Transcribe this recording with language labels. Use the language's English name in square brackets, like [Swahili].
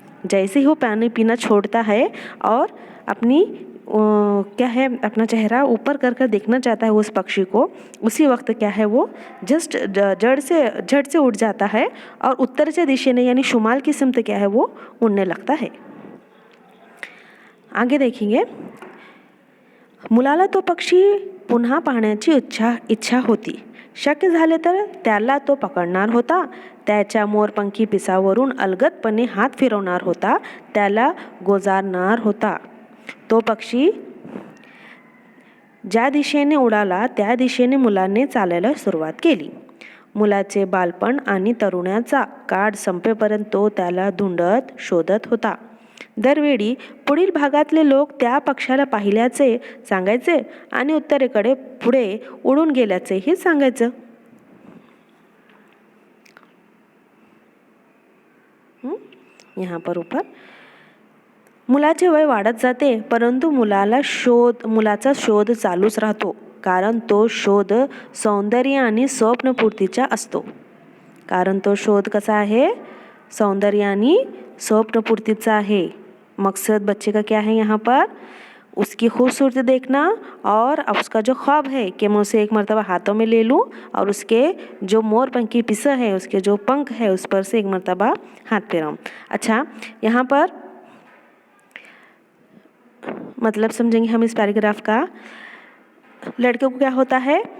[Hindi] जैसे ही वो पानी पीना छोड़ता है और अपनी क्या है अपना चेहरा ऊपर कर देखना चाहता है उस पक्षी को, उसी वक्त क्या है वो जस्ट झट से उड़ जाता है और [Marathi] उत्तरेच्या दिशेने [Hindi] यानी शुमाल की सिमत क्या है वो उड़ने लगता है. आगे देखेंगे, [Marathi] मुलाला तो पक्षी पुन्हा पाहण्याची इच्छा होती. शक्य झाले तर त्याला तो पकडणार होता. त्याच्या मोरपंखी पिसावरून अलगदपणे हात फिरवणार होता, त्याला गोजारणार होता. तो पक्षी ज्या दिशेने उडाला त्या दिशेने मुलाने चालायला सुरुवात केली. मुलाचे बालपण आणि तरुणाचा काळ संपेपर्यंत तो त्याला धुंडत शोधत होता. दरवेळी पुढील भागातले लोक त्या पक्षाला पाहिल्याचे सांगायचे आणि उत्तरेकडे पुढे उडून गेल्याचेही सांगायचं. [Hindi] यहाँ पर ऊपर [Marathi] मुलाचे वय वाढत जाते, परंतु मुलाचा शोध चालूच राहतो, कारण तो शोध सौंदर्य आणि स्वप्नपूर्तीचा असतो. कारण तो शोध कसा आहे, सौंदर्य आणि स्वप्नपूर्तीचा आहे. [Hindi] मकसद बच्चे का क्या है यहाँ पर, उसकी खूबसूरती देखना और उसका जो ख्वाब है कि मैं उसे एक मर्तबा हाथों में ले लूँ और उसके जो मोरपंखी पिसा है उसके जो पंख है उस पर से एक मर्तबा हाथ फेराऊँ. अच्छा, यहाँ पर मतलब समझेंगे हम इस पैराग्राफ का. लड़के को क्या होता है,